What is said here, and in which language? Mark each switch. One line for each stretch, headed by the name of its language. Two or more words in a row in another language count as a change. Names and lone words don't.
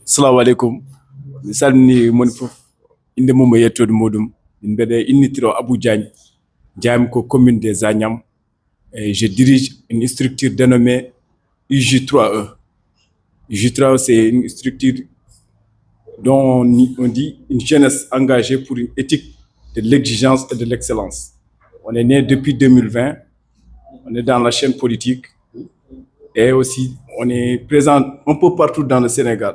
Arabic: Assalamu alaikum.
Fula: Misalni mon fof inde mum yettode modum mbede innitiro Abou Diagne Diagne ko
French: commune des Agnam et je dirige une structure dénommée UJ3E. UJ3E c'est une structure dont on dit une jeunesse engagée pour une éthique de l'exigence et de l'excellence. On est né depuis 2020, on est dans la chaîne politique et aussi on est présent un peu partout dans le Sénégal.